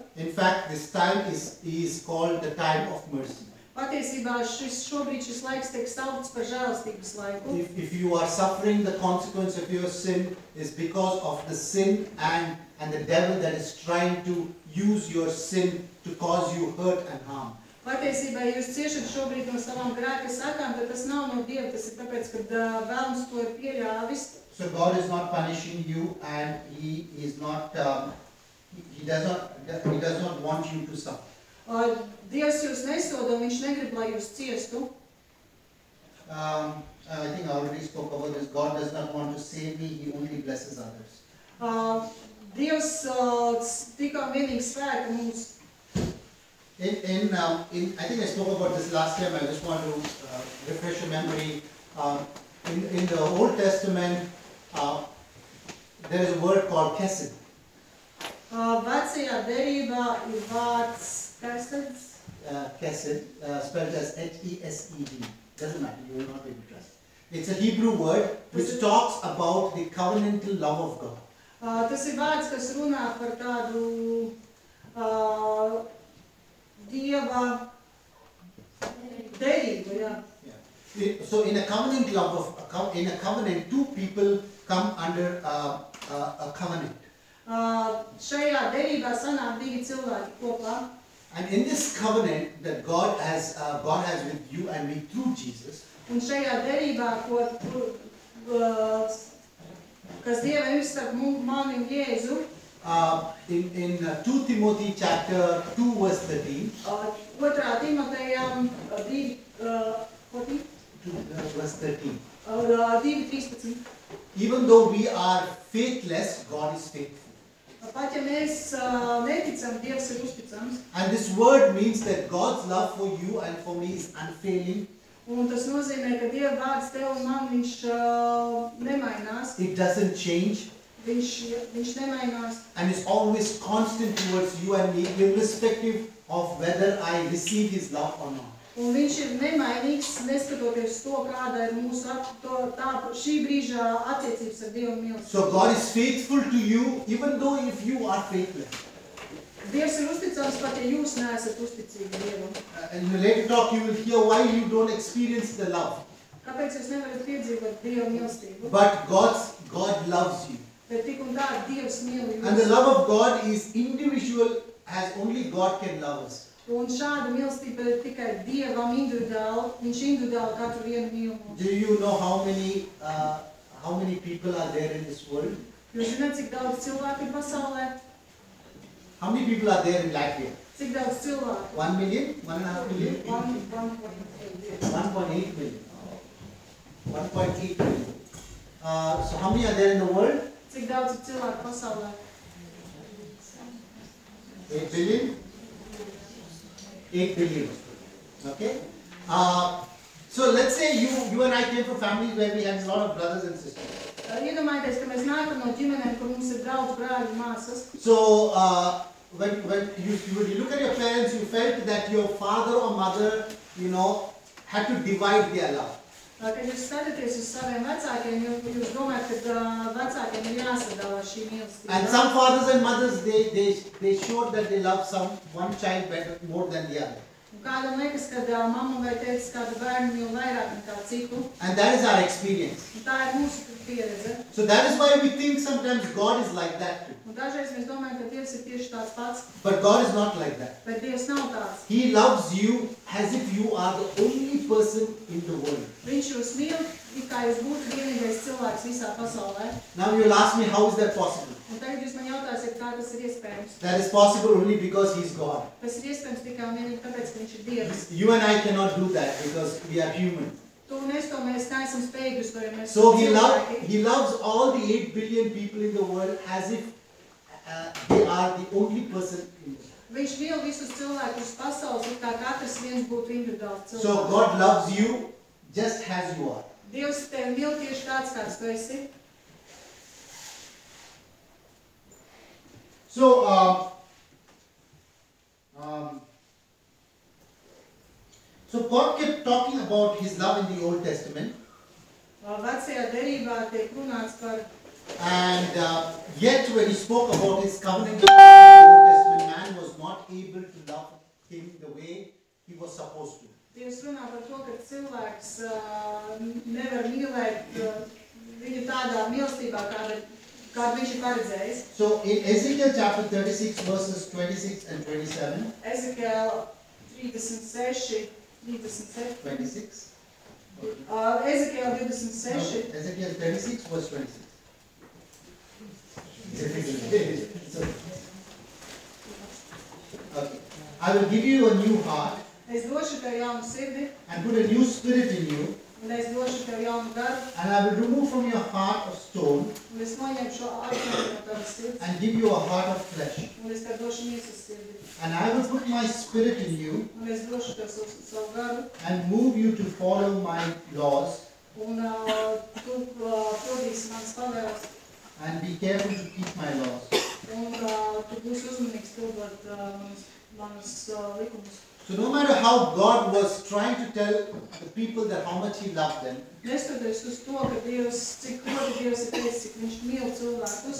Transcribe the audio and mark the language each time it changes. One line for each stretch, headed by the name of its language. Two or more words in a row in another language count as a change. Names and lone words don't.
English: In fact, this time is called the time of mercy.
Latvian: Patiesībā šobrīd šis laiks tiek saukts par žēlastības laiku.
English: If you are suffering the consequence of your sin, is because of the sin and the devil that is trying to use your sin to cause you hurt and harm.
Latvian: Patiesībā, ja jūs ciešat šobrīd no savām grēka sakām, tad tas nav no Dieva, tas ir tāpēc, ka vēlns to ir pieļāvis.
English: So God is not punishing you and He is not He does not want you to suffer.
Latvian: Dievs jūs nesoda, un viņš negrib, lai jūs ciestu.
English: I think I already spoke about this. God does not want to save me, He only blesses others.
Latvian: Dievs tikai vienīgi svēta mūs.
English: I think I spoke about this last time. I just want to refresh your memory. In the Old Testament, there is a word called kesed.
Latvian: Vecajā derībā ir vārds keseds.
English: Kesed, spelled as H-E-S-E-D. Doesn't matter, you will not be able to trust. It's a Hebrew word which talks about the covenantal love of God.
Latvian: Tas ir vārds, kas runā par tādu Dieva derību, jā.
English: So in a covenant in a covenant, two people come under a covenant.
Latvian: Šajā derībā sanāk divi cilvēki kopā.
English: And in this covenant that God has with you and me through Jesus.
Latvian: Un šajā derībā, kas Dievam ir starp mani un Jēzu.
English: In 2 Timothy chapter 2 verse 13.
Latvian: 2. Timotejam 2
English: verse 13. 2:13. Even though we are faithless, God is faithful.
Latvian: Pat ja mēs neticam, Dievs ir uzticams.
English: And this word means that God's love for you and for me is unfailing.
Latvian: Un tas nozīmē, ka Dieva vārds tev un man, viņš nemainās.
English: It doesn't change.
Latvian: Viņš nemainās.
English: And is always constant towards you and me, irrespective of whether I receive His love or not.
Latvian: Un viņš ir nemainīgs, neskatoties to, kāda ir mūsu šī brīža attiecības ar Dievu mīlestību.
English: So God is faithful to you, even though if you are faithless.
Latvian: Dievs ir uzticams, pat ja jūs neesat uzticīgi Dievam.
English: And in the later talk you will hear why you don't experience the love.
Latvian: Kāpēc jūs nevarat piedzīvot Dieva mīlestību?
English: But God loves you.
Latvian: Bet tik un tā Dievs mīl jūs.
English: And the love of God is individual, as only God can love us.
Latvian: Un šāda mīlestība ir tikai Dievam individuāli, viņš individuāli katru vienu mīl mūs.
English: Do you know how many people are there in this world?
Latvian: Jūs zināt, cik daudz cilvēku ir pasaulē?
English: How many people are there in Latvia?
Latvian: Cik daudz cilvēku?
English: 1 million? 1.5 million? 1.8 million. 1.8 million. So how many are there in the world?
Latvian: Cik daudz ir cilvēku pasaulē?
English: 8 billion? 8 billion. Okay? So let's say you and I came from families where we had a lot of brothers and sisters.
Latvian: Iedomājieties, ka mēs nākam no ģimenēm, kur mums ir daudz brāļu un māsas.
English: So when you look at your parents, you felt that your father or mother, had to divide their love.
Latvian: Kad jūs skatāties uz saviem vecākiem, jūs domājat, ka vecākiem ir jāsadala šī mīlestība.
English: And some fathers and mothers, they showed that they love one child better more than the other.
Latvian: Kādam liekas, ka mamma vai tētis kādu bērnu mīl vairāk nekā citu.
English: And that is our experience.
Latvian: Un tā ir mūsu pieredze.
English: So that is why we think sometimes God is like that too.
Latvian: Un dažreiz mēs domājam, ka Dievs ir tieši tāds pats.
English: But God is not like that.
Latvian: Bet Dievs nav tāds.
English: He loves you as if you are the only person in the world.
Latvian: Viņš jūs mīl, kā jūs būtu vienīgais cilvēks visā pasaulē.
English: Now you will ask me, how is that possible?
Latvian: Un tagad jūs man jautāsiet, kā tas ir iespējams.
English: That is possible only because He is God.
Latvian: Tas ir iespējams tikai un vienīgi tāpēc, ka viņš ir Dievs.
English: You and I cannot do that because we are human.
Latvian: Tu un es to mēs neesam spējīgi uz to, ja mēs
English: So He loves all the 8 billion people in the world as if they are the only person in the world.
Latvian: Viņš mīl visus cilvēkus pasaules, kā katrs viens būtu individuāls cilvēks.
English: So God loves you just as you are.
Latvian: Dievs tevi mīl tieši tāds, kāds tu esi.
English: So God kept talking about His love in the Old Testament.
Latvian: Vecajā derībā tiek runāts par.
English: And yet when He spoke about His covenant in the Old Testament, man was not able to love Him the way he was supposed to.
Latvian: Dievs runā par to, ka cilvēks nevar mīlēt viņu tādā mīlestībā, kādu viņš ir paredzējis.
English: So in Ezekiel chapter 36 verses 26 and 27. Ezekiel 36, 27. 26. Ezekiel 26. No, Ezekiel 36 verse 26. I will give you a new heart
Latvian: Es došu tev jaunu sirdi,
English: and put a new spirit in you,
Latvian: un es došu tev jaunu garu,
English: and I will remove from your heart of stone
Latvian: un es noņemšu šo akmeni no tavas sirds,
English: and give you a heart of flesh.
Latvian: un es tev došu miesas sirdi.
English: And I will put my spirit in you
Latvian: Un es došu tev savu garu,
English: and move you to follow my laws
Latvian: un tu pildīsi manas pavēles,
English: and be careful to keep my laws.
Latvian: un tu būsi uzmanīgs pildot manas likumus.
English: So no matter how God was trying to tell the people that how much He loved them,
Latvian: Neskatoties uz to, ka Dievs, cik ļoti Dievs ir teicis, cik viņš mīl cilvēkus,